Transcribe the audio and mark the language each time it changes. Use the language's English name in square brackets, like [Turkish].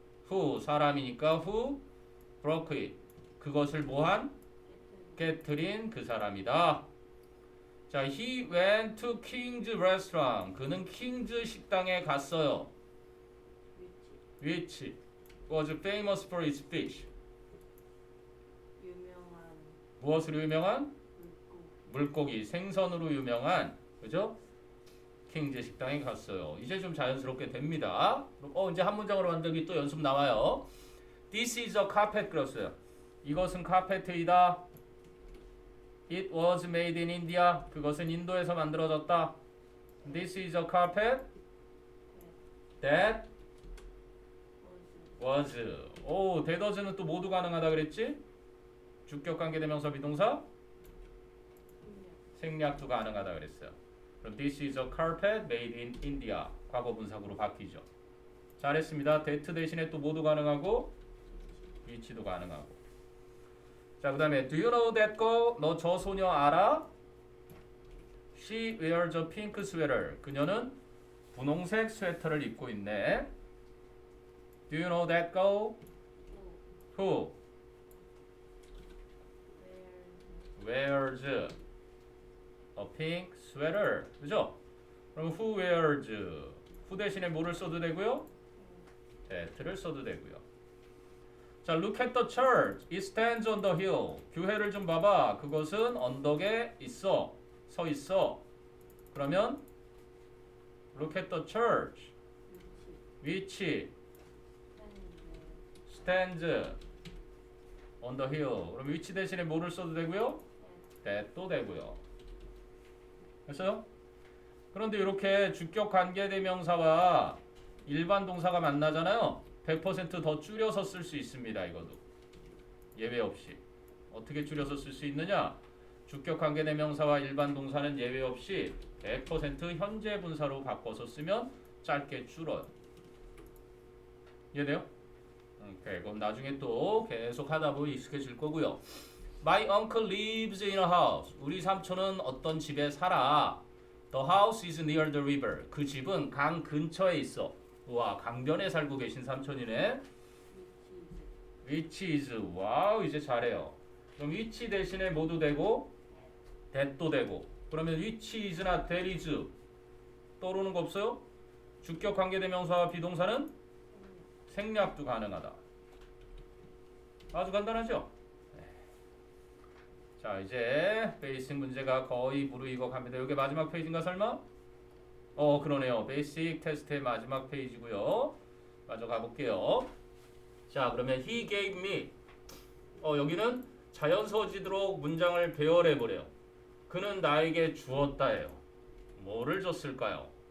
[English] who [Korean] 사람이니까 [English] who broke it. [Korean] 그것을 뭐한? 깨트린 그 사람이다. [English] 자, he went to King's restaurant. [Korean] 그는 킹즈 식당에 갔어요. [English] which was famous for its fish. [Korean] 유명한 무엇으로 유명한? 물고기, 생선으로 유명한, 그죠? 킹즈 식당에 갔어요. 이제 좀 자연스럽게 됩니다. 이제 한 문장으로 만들기 또 연습 나와요. [English] This is a carpet [Korean] 그렸어요. 이것은 카페트이다. [English] It was made in India. [Korean] 그것은 인도에서 만들어졌다. [English] This is a carpet that was. [Korean] 오, that was는 또 모두 가능하다 그랬지? 주격 관계대명사 비동사 생략도 가능하다 그랬어요. 그럼 [English] this is a carpet made in India. [Korean] 과거 분사구로 바뀌죠. 잘했습니다. that 대신에 또 모두 가능하고 which도 가능하고. 자, 그 다음에 [English] do you know that girl? [Korean] 너 저 소녀 알아? [English] She wears a pink sweater. [Korean] 그녀는 분홍색 스웨터를 입고 있네. [English] Do you know that girl? Who wears a pink sweater. [Korean] 그죠? 그럼 [English] who wears? [Korean] who 대신에 뭐를 써도 되고요? that를 써도 되고요. [English] 자, look at the church. It stands on the hill. [Korean] 교회를 좀 봐봐. 그것은 언덕에 있어. 서 있어. 그러면 [English] look at the church. which stands on the hill. [Korean] 그럼 which 대신에 뭐를 써도 되고요? that도 되고요. 됐어요? 그런데 이렇게 주격 관계대명사와 일반 동사가 만나잖아요. 100%더 줄여서 쓸 수 있습니다. 이것도 예외 없이. 어떻게 줄여서 쓸 수 있느냐? 주격 관계대명사와 일반 동사는 예외 없이 100% 현재 분사로 바꿔서 쓰면 짧게 줄어요. 이해돼요? 오케이. 그럼 나중에 또 계속 하다 보면 익숙해질 거고요. [English] My uncle lives in a house. [Korean] 우리 삼촌은 어떤 집에 살아. [English] The house is near the river. [Korean] 그 집은 강 근처에 있어. 와, 강변에 살고 계신 삼촌이네. [English] Which is. [Korean] 와우, 이제 잘해요. 그럼 which 대신에 뭐도 되고 that도 되고. 그러면 which is나 that is 떠오르는 거 없어요? 주격 관계대명사와 비동사는 생략도 가능하다. 아주 간단하죠? 네. 자, 이제 베이직 문제가 거의 무르익어 갑니다. 이게 마지막 페이지인가 설마? 그러네요. 베이직 테스트의 마지막 페이지고요. 마저 가볼게요. 자, 그러면 [English] he gave me. [Korean] 여기는 자연서지도록 문장을 배열해보래요. 그는 나에게 주었다예요. 뭐를 줬을까요?